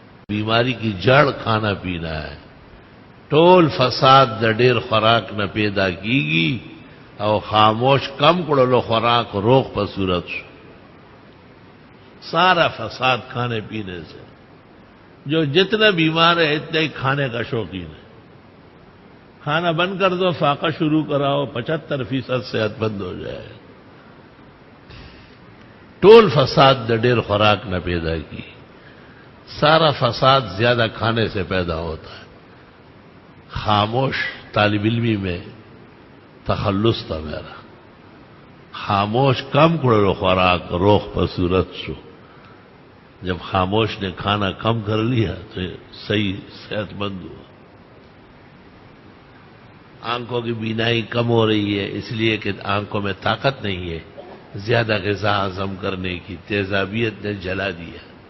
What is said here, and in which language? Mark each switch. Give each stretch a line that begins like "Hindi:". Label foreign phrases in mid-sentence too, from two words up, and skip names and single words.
Urdu: بیماری کی جڑ کھانا پینا ہے.
Pashto: ټول فساد د ډیر خوراک نه پیدا کیږي او خاموش کم کړلو خوراک روغ په صورت شو.
Urdu: سارا فساد کھانے پینے سے. جو جتنا بیمار ہے اتنا ہی کھانے کا شوقین ہے. کھانا بند کر دو، فاقہ شروع کراؤ، 75% صحت مند ہو جائے.
Pashto: ټول فساد د ډیر خوراک نہ پیدا کی.
Urdu: سارا فساد زیادہ کھانے سے پیدا ہوتا ہے. خاموش طالب علمی میں تخلص تھا میرا.
Pashto: خاموش کم کړلو خوراک روغ په صورت شو.
Urdu: جب خاموش نے کھانا کم کر لیا تو صحیح صحت مند ہوا. آنکھوں کی بینائی کم ہو رہی ہے اس لیے کہ آنکھوں میں طاقت نہیں ہے زیادہ غذا ہضم کرنے کی. تیزابیت نے جلا دیا.